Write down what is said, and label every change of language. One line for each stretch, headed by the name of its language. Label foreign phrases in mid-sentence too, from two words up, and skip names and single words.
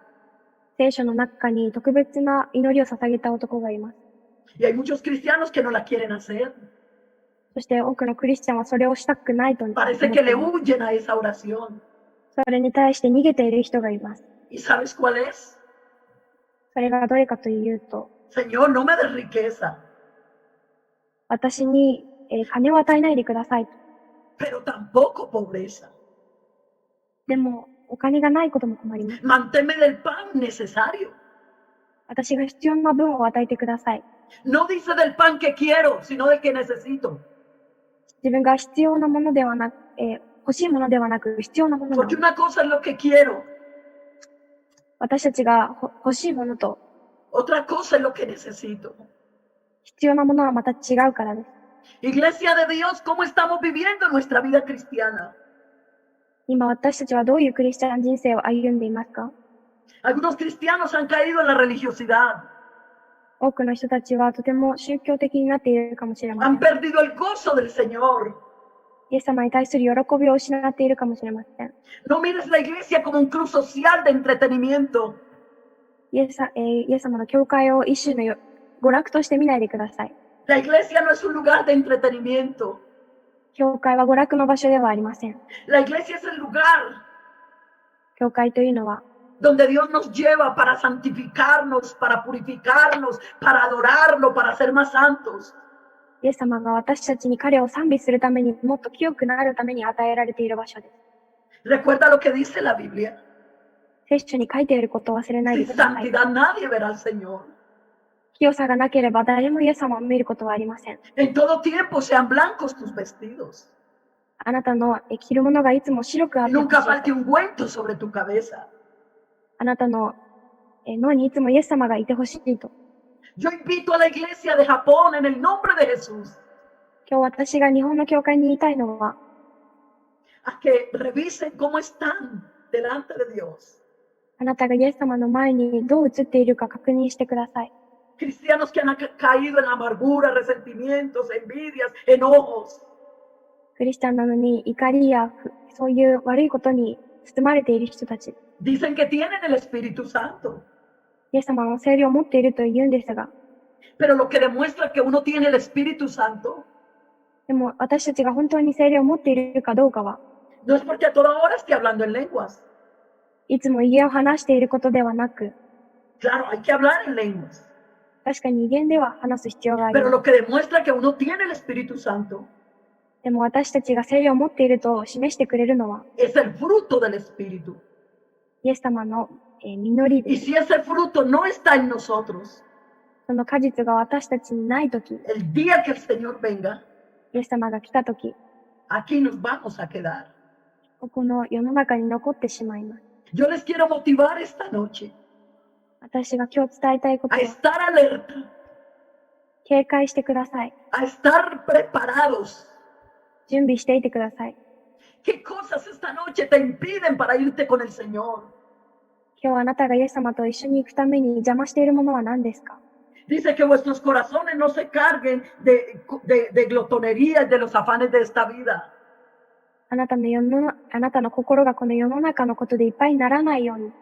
Japanese: 聖書の中に特別な祈りを捧げた男がいます。
Spanish: Y hay muchos cristianos que no la quieren hacer.
Japanese: そして多くのクリスチャンはそれをしたくないと思って
Spanish: Parece
Japanese: い
Spanish: que le
Japanese: ます。
Spanish: huyen a esa oración.
Japanese: それに対して逃げている人がいます。
Spanish: ¿Y sabes cuál es?
Japanese: それがどれかというと、
Spanish: Señor, no me des riqueza,
Japanese: 私に、金を与えないでくださいと。
Spanish: pero tampoco pobreza.
Japanese: でも、お金がないことも困ります。
Spanish: Manténme del pan necesario.
Japanese: 私が必要な分を与えてください。
Spanish: No dice del pan que quiero, sino del que necesito.
Japanese: 自分が必要なものではなく、欲しいものではなく必要なものな
Spanish: Porque
Japanese: の。
Spanish: una cosa es lo que quiero,
Japanese: 私たちが欲しいものと
Spanish: otra cosa es lo que necesito.
Japanese: 必要なものはまた違うからです。
Spanish: Iglesia de Dios, ¿cómo estamos viviendo nuestra vida cristiana?
Japanese: 今私たちはどういうクリスチャン人生を歩んでいますか？
Spanish: Algunos cristianos han caído en la religiosidad,
Japanese: 多くの人たちはとても宗教的になっているかもしれませ
Spanish: han
Japanese: ん。
Spanish: perdido el gozo del Señor.
Japanese: イエス様に対する喜びを失っているかもしれません。
Spanish: No mires la iglesia como un club social de entretenimiento.
Japanese: イエス様の教会を一種の娯楽として見ないでください。
Spanish: La iglesia no es un lugar de entretenimiento.
Japanese: 教会は娯楽の場所ではありません。
Spanish: La iglesia es el lugar
Japanese: 教会というのは、
Spanish: donde Dios nos lleva para santificarnos, para purificarnos, para adorarlo, para ser más santos.
Japanese: イエス様が私たちに彼を賛美するためにもっと清くなるために与えられている場所です。
Spanish: Recuerda lo que dice la Biblia.
Japanese: 聖書に書いていることを忘れないで
Spanish: Sin
Japanese: ください。
Spanish: santidad nadie verá al Señor.
Japanese: 清さがなければ誰もイエス様を見ることはありません。
Spanish: En todo tiempo sean blancos tus vestidos.
Japanese: あなたの着るものがいつも白くあっ
Spanish: Y
Japanese: てほしい
Spanish: nunca falte ungüento sobre tu cabeza.
Japanese: あなたの脳にいつもイエス様がいてほしいと。
Spanish: Yo invito a la iglesia de Japón en el nombre de Jesús
Japanese: 今日私が日本の教会に言いたいのは、
Spanish: a que revisen cómo están delante de Dios.
Japanese: あなたがイエス様の前にどう映っているか確認してください。
Spanish: Cristianos que han caído en amargura, resentimientos, envidias, enojos.
Japanese: クリスチャンなのに怒りやそういう悪いことに包まれている人たち。
Spanish: Dicen que tienen el Espíritu Santo,
Japanese: イエス様の聖霊を持っていると言うんですが、
Spanish: pero lo que demuestra que uno tiene el Espíritu Santo
Japanese: でも私たちが本当に聖霊を持っているかどうかは、
Spanish: no es porque a toda hora esté hablando en lenguas.
Japanese: いつも威厳を話していることではなく、
Spanish: Claro, hay que hablar en lenguas,
Japanese: 確かに威厳では話す必要があり
Spanish: pero
Japanese: ます。
Spanish: lo que demuestra que uno tiene el Espíritu Santo
Japanese: でも私たちが聖霊を持っていると示してくれるのは、
Spanish: es el fruto del Espíritu.
Japanese: イエス様の実りで
Spanish: Y
Japanese: す。
Spanish: si ese fruto no está en nosotros,
Japanese: その果実が私たちにないとき、イ
Spanish: el día que el Señor venga,
Japanese: エス様が来たとき、
Spanish: aquí nos vamos a quedar.
Japanese: この世の中に残ってしまいます。
Spanish: Yo les quiero motivar esta noche
Japanese: 私が今日伝えたいこと
Spanish: a
Japanese: は、
Spanish: estar alerta,
Japanese: 警戒してください。
Spanish: a estar preparados.
Japanese: 準備していてください。
Spanish: ¿Qué cosas esta noche te impiden para irte con el Señor?
Japanese: 今日あなたがイエス様と一緒に行くために邪魔しているものは何ですか？
Spanish: Dice que vuestros corazones no se carguen de glotonería y de los afanes de esta vida.
Japanese: あなたの心がこの世の中のことでいっぱいにならないように、